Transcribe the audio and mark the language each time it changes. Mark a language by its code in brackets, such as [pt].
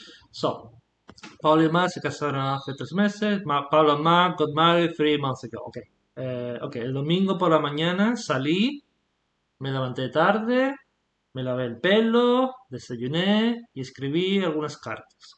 [es] So, Paul y Mark se casaron hace 3 meses. [en] Pablo and Mark got married 3 months ago. Okay. [es] El domingo por la mañana salí, me levanté tarde, me lavé el pelo, desayuné y escribí algunas cartas.